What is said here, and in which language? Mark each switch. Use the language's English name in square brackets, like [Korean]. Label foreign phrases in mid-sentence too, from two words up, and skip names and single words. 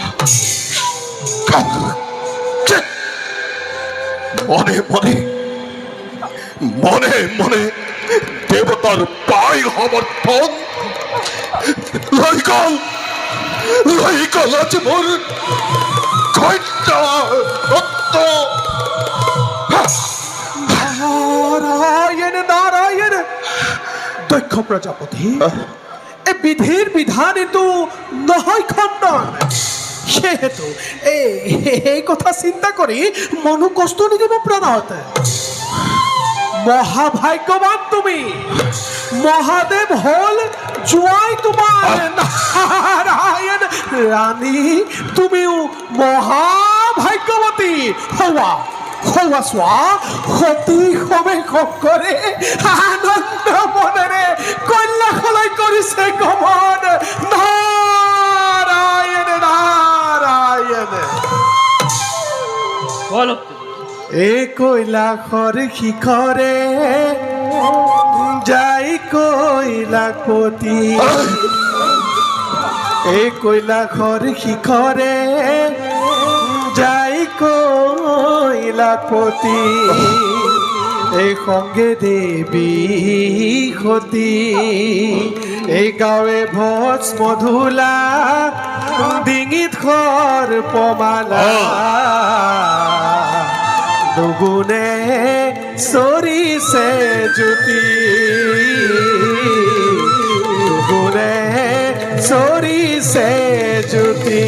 [Assamese] মনে দেৱতাৰ পাই সমৰ্থন লৈ গল আজি মোৰ কন্যা ৰক্ত। নারায়ণ নারায়ণ, দক্ষ প্রজাপতি, এ বিধির বিধান কিন্তু নহয় খণ্ডন। সেহেতু এই কথা চিন্তা কৰি মনো কষ্ট নিদিব প্ৰণত। মহাভাগ্যবান তুমি, মহাদেৱ হল জোৱাই তোমাৰ। নারায়ণ ৰাণী, তুমিও মহাভাগ্যৱতী হোৱা। চোৱা সতী সবে কৰে আনন্দ মনেৰে কন্যাশালাই কৰিছে গমন। নারায়ণ নারায়ণ। বলো এই কৈলাসৰ শিখৰে যাই কৈলাসপতি, এই কৈলাসৰ শিখৰে যাই কৈলাসপতি, এই সঙ্গে দেৱী সতী, এই গাঁৱে ভস্ম ধূলা, ডিঙিত সৰ্পমালা, দুগুণে চৰিছে জ্যোতি, দুগুণে চৰিছে জ্যোতি।